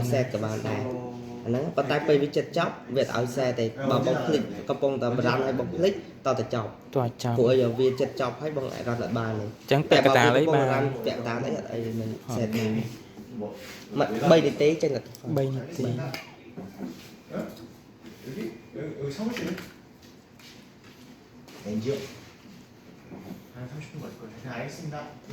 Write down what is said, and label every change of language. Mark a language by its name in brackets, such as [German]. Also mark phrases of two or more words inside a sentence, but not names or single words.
[Khmer] set ក៏បានដែរអាហ្នឹងប៉ុន្តែពេលវាចិត្តចប់វាអត់ឲ្យ set ទេបើបងคลิกកំពុងតែរ៉ាន់ឲ្យបងคลิกតទៅចប់ ព្រោះ ឲ្យវាចិត្តចប់ហើយបងអាចរ៉ាន់អត់បានទេ អញ្ចឹងពាក់កតាអីបាន ពាក់កតាអីអត់អីមិន set ទេ3នាទីចេញទៅ 3នាទី [Korean] 여기 사무실 엔지오 한 30분 걸릴 거예요. 네, 알겠습니다. 네.